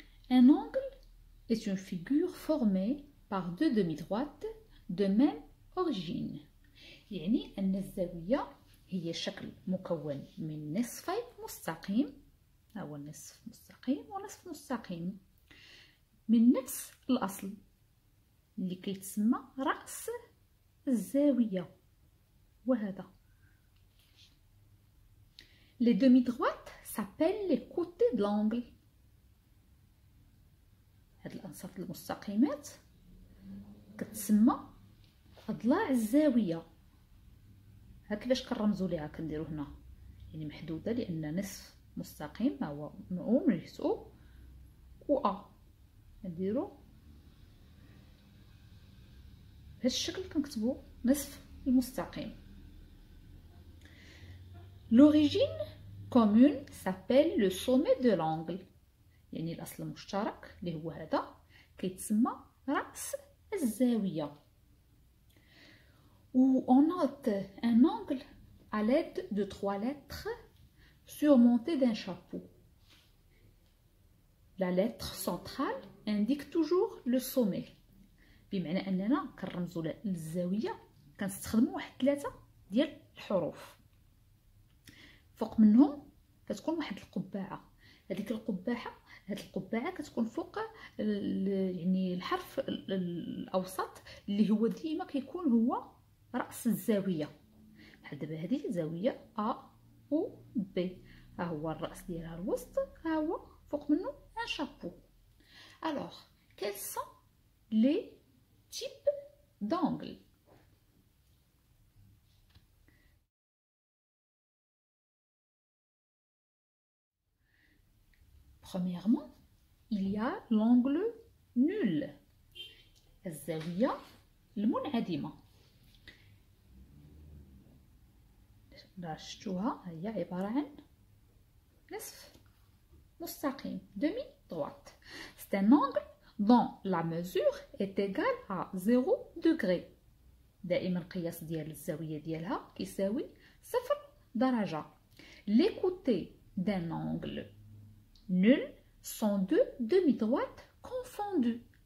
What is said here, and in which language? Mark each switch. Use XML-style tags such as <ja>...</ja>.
<fr>Un angle est une figure formée par deux demi-droites de même origine.</fr> <ar>يعني أن الزاوية هي شكل مكون من نصفي مستقيم، هو نصف مستقيم ونصف مستقيم من نفس الأصل اللي كيتسمى رأس الزاوية، وهذا.</ar> <fr>Les demi-droites s'appellent les côtés de l'angle.</fr> <ar>هاد الأنصاف المستقيمات كتسمى أضلاع الزاوية. ها كيفاش كنرمزو ليها، كنديرو هنا يعني محدودة لأن نصف مستقيم ها هو من جهة و أ، كنديرو بهذا الشكل كنكتبو نصف المستقيم.</ar> <fr>L'origine commune s'appelle le sommet de l'angle.</fr> <ar>يعني الأصل المشترك اللي هو هذا كيتسمى رأس الزاوية.</ar> <fr>Où on note un angle à l'aide de 3 lettres surmontées d'un chapeau. La lettre centrale indique toujours le sommet.</fr> <ar>بمعنى أننا كنرمزو للزاوية كنستخدمو واحد 3 ديال الحروف. فوق منهم كتكون واحد القبعة. هذيك القبعة، هاد القبعة كتكون فوق يعني الحرف الأوسط اللي هو ديما كيكون هو رأس الزاوية. بحال دابا هذه زاوية أ و بي، ها هو الرأس ديالها الوسط، ها هو فوق منه ان شابو.</ar> <fr>Alors, quels sont les types d'angles? Premièrement, il y a l'angle nul،</fr> <ar>الزاوية المنعدمة. شفتوها هي عبارة عن نصف مستقيم demi droite.</ar> <fr>C'est un angle dont la mesure est égale à 0 degré.</fr> <ar>دائما القياس ديال الزاوية ديالها كيساوي 0 درجة.</ar> <fr>Les côtés d'un angle nul sont deux demi-droites confondues.</fr>